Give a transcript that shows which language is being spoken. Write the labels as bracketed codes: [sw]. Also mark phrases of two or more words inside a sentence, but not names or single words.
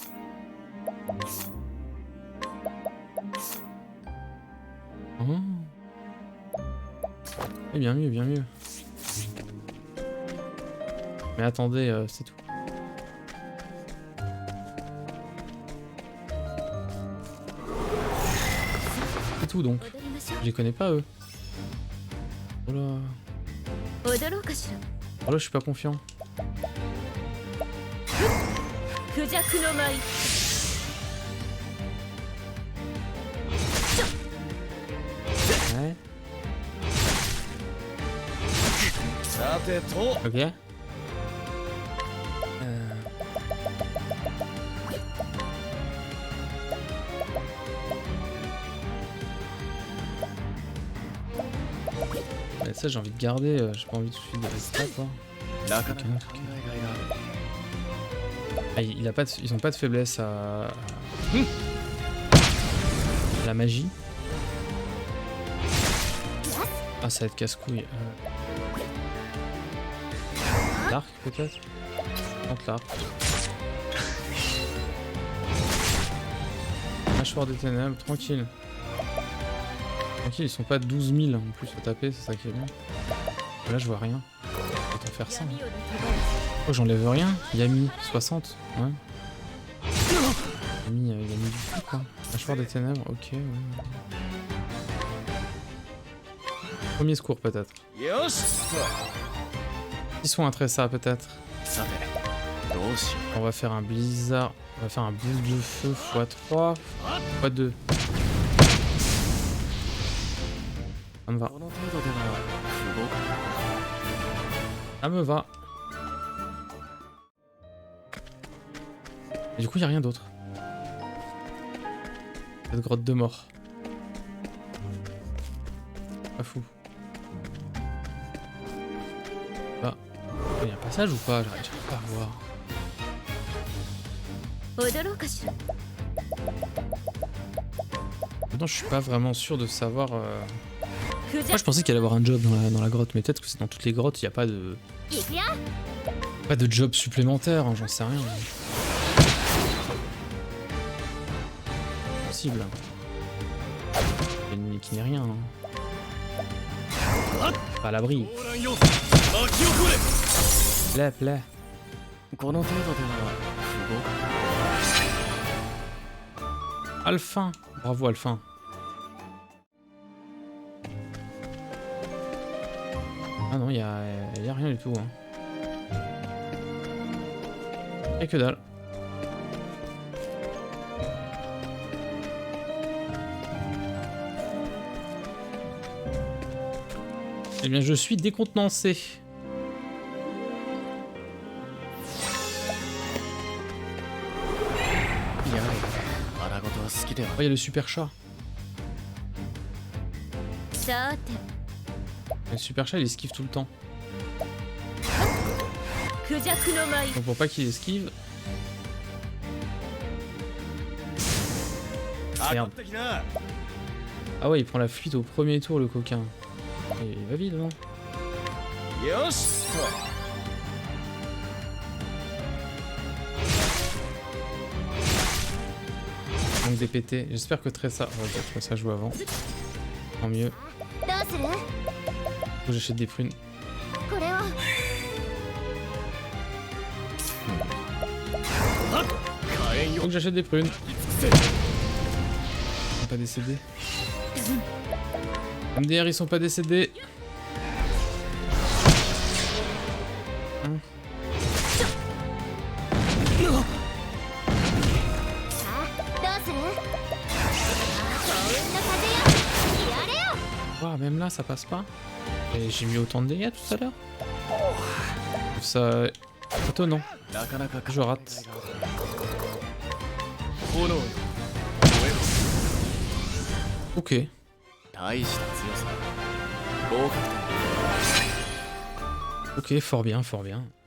[fr] Oh. Eh, bien mieux, bien mieux. Mais attendez, c'est tout. C'est tout donc. [ja] 踊りましょ [fr] Je les connais pas eux. Oh là. [ja] う踊ろうかしら [fr] Oh là, je suis pas confiant. [ja] クジャクの舞 [fr] Ouais. [ja] さてと [fr] Ok. Mais ça j'ai envie de garder, j'ai pas envie de suivre les stats quoi. [ja] なかなか [fr] Ok, [ja] 考 [fr] ok. [ja] えがいがある [fr] Ah, il a pas de, ils ont pas de faiblesse à la magie. Ah ça va être casse-couille. L'arc peut-être. Tente l'arc. Mâchoire des ténèbres, tranquille. Tranquille, ils sont pas 12 000 en plus à taper, c'est ça qui est bien. Là je vois rien. Autant faire ça. [ja] 闇夜の手放 [fr] Oh j'enlève rien. Yami 60. Ouais. Yami, Yami du coup quoi. Mâchoire des ténèbres, ok. Ouais. Premier secours peut-être. [ja] よし [fr] Ils sont un tressa peut-être. [ja] さてどうしよ [fr] On va faire un blizzard. On va faire un boule de feu x3 x2. Ça me va. [ja] うこの程度では不合格 [fr] Ça me va. Et du coup, il a rien d'autre. Cette grotte de mort. Pas fou. Bah. Il y a un passage ou pas? J'arrive pas à voir. [ja] 踊ろうかしら [fr] Maintenant, je suis pas vraiment sûr de savoir. [ja] クジャ [fr] Moi, je pensais qu'il allait y avoir un job dans la grotte, mais peut-être que c'est dans toutes les grottes, il n'y a pas de. [ja] 行くよ [fr] Pas de job supplémentaire, hein, j'en sais rien. Possible. L'ennemi qui n'est rien. Hein. Pas à l'abri. [ja] オーランよ巻き起これ [fr] Plaît, plaît. [ja] この程度では不合格 [fr] Alphin. Bravo, Alphin. Ah non, y a rien du tout. Hein. Y'a que dalle. Eh bien, je suis décontenancé. [ja] いや荒事は好きでは [fr] Oh, y a le super chat. [ja] さて [fr] Le super chat, il esquive tout le temps. [ja] クジャクの舞 [fr] Donc pour pas qu'il esquive. Merde. [ja] 的な [fr] Ah ouais, il prend la fuite au premier tour, le coquin. Et il va vite, non? [ja] よし [fr] Donc des PT. J'espère que Tressa. Ouais, Tressa joue avant. Tant mieux. [ja] どうする [fr] Faut que j'achète des prunes. [ja] これは [fr] Faut que j'achète des prunes. Ils sont pas décédés. MDR, ils sont pas décédés. Hein? [ja] さあどうする幸運の風よやれよ [fr] Ouah, même là, ça passe pas. Et j'ai mis autant de dégâts tout à l'heure. Je trouve ça étonnant. [ja] なかなか [fr] Je rate. [ja] 炎よ [fr] Ok. [ja] 大した強さ合格点 [fr] Ok, fort bien, fort bien.